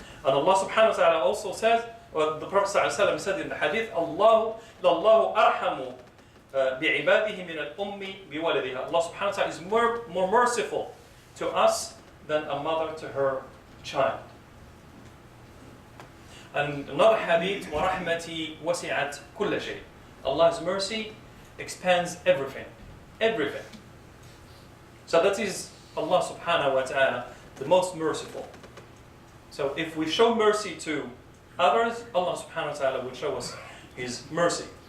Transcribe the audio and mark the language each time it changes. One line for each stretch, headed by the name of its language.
English: And Allah subhanahu wa ta'ala also says, or the Prophet sallallahu alaihi wasallam said in the hadith,
Arabic: Allahu arhamu bi'ibadihi min al-ummi biwaladiha.
English: Allah subhanahu wa ta'ala is more merciful to us than a mother to her child. And another hadith,
Arabic: وَرَحْمَتِي وَسِعَتْ كُلَّ شَيْءٍ.
English: Allah's mercy expands everything. Everything. So that is Allah subhanahu wa ta'ala, the most merciful. So if we show mercy to others, Allah subhanahu wa ta'ala will show us His mercy.